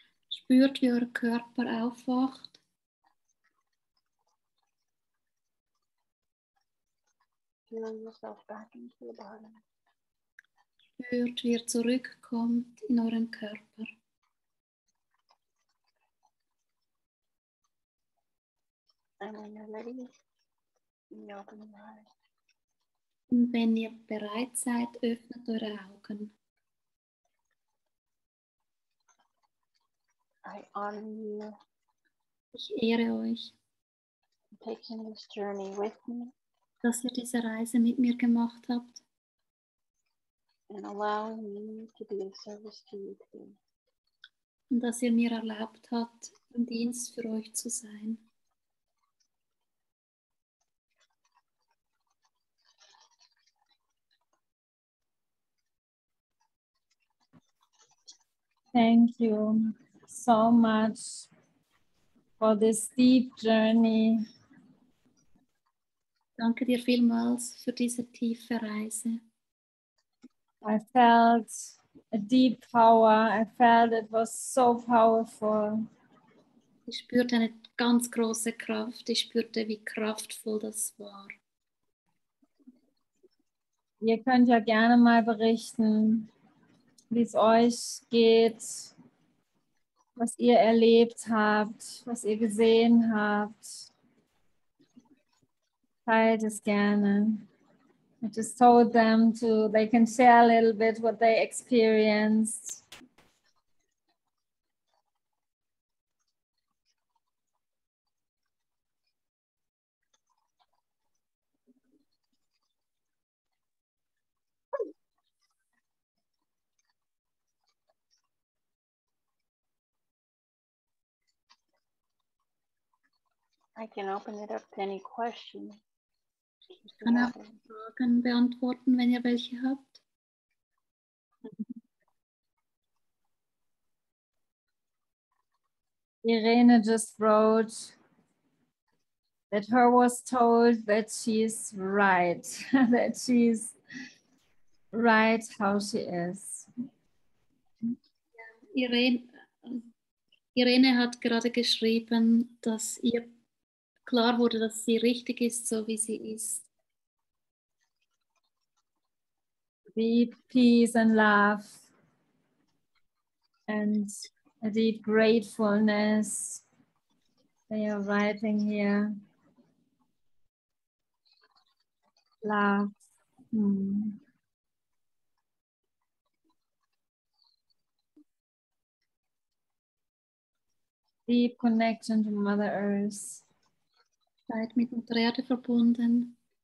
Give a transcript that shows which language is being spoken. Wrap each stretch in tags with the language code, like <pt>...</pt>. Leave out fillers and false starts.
<de>Spürt, wie euer Körper aufwacht.</de> <en>Feel yourself back into your body.</en> <de>Spürt, wie ihr zurückkommt in euren Körper.</de> <en>And when you're ready, you open your eyes.</en> <de>Und wenn ihr bereit seid, öffnet eure Augen.</de> <en>I honor you</en> <de>Ich ehre euch,</de> <en>for taking this journey with me</en> <de>dass ihr diese Reise mit mir gemacht habt</de> <en>and allowing me to be of service to you today.</en> <de>und dass ihr mir erlaubt habt, im Dienst für euch zu sein.</de> <en>Thank you so much for this deep journey.</en> <de>Danke dir vielmals für diese tiefe Reise.</de> <en>I felt a deep power. I felt it was so powerful.</en> <de>Ich spürte eine ganz große Kraft. Ich spürte, wie kraftvoll das war. Ihr könnt ja gerne mal berichten, wie es euch geht, was ihr erlebt habt, was ihr gesehen habt. Teilt es gerne.</de> <en>I just told them they can share a little bit what they experienced. I can open it up to any questions. Ich kann auch Fragen beantworten, wenn ihr welche habt. Irene just wrote that her was told that she's right, that she's right how she is.</en> <de>Irene hat gerade geschrieben, dass ihr klar wurde, dass sie richtig ist, so wie sie ist.</de> <en>Deep peace and love and a deep gratefulness. They are writing here. Love. Deep connection to Mother Earth.</en> <de>Seid mit Mutter Erde verbunden.</de>